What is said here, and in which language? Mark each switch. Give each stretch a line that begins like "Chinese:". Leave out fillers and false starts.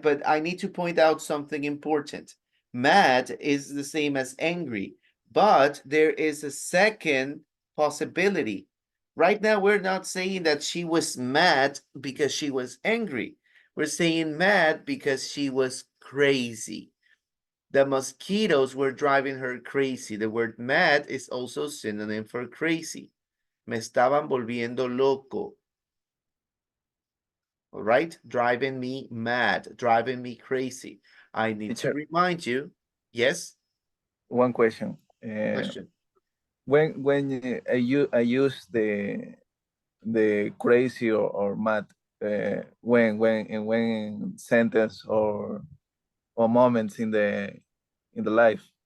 English: But I need to point out something important. Mad is the same as angry, but there is a second possibility. Right now, we're not saying that she was mad because she was angry. We're saying mad because she was crazy. The mosquitoes were driving her crazy. The word mad is also synonym for crazy.
Spanish: Me estaban volviendo loco.
English: All right? Driving me mad, driving me crazy. I need to Teacher, remind you. Yes? one question. Question. When I use the crazy or mad when sentence or moments in the life.